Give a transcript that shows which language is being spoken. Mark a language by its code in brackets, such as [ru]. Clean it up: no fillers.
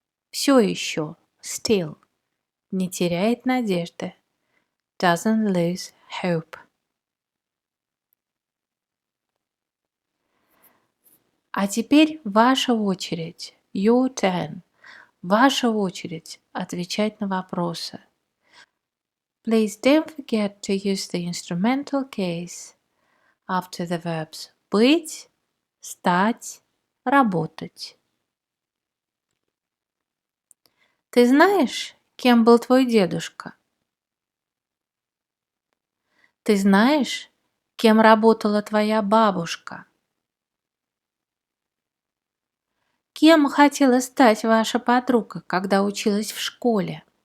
[ru] Все еще, [en] still, [ru] не теряет надежды. [en] Doesn't lose hope. [ru] А теперь ваша очередь. [en] Your turn. [ru] Ваша очередь отвечать на вопросы. [en] Please don't forget to use the instrumental case after the verbs быть, стать, работать. [ru] Ты знаешь, кем был твой дедушка? Ты знаешь, кем работала твоя бабушка? Кем хотела стать ваша подруга, когда училась в школе?